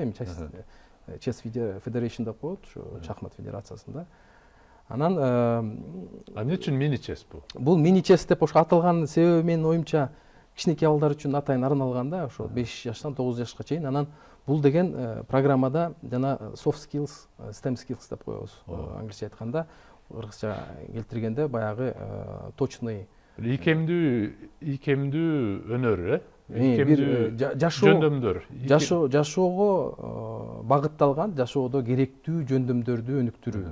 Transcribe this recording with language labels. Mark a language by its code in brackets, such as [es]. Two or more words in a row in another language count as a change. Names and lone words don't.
[ky] Эми [en] Chess Federation [ky] деп коет, ошо шахмат федерациясында. Анан эмне үчүн Mini-Chess бул? Бул Mini-Chess деп ошо аталган себеби менин оюмча кичинекей балдар үчүн атайын арналган да, ошо 5 жаштан 9 жашка чейин. Анан бул деген программада жана [en] soft skills, STEM skills [ky] деп коебуз. Англисче айтканда, кыргызча келтиргенде баягы точный ийкемдүү өнөр, жөндөмдөр, жашоого багытталган, жашоодо керектүү жөндөмдөрдү өнүктүрүү.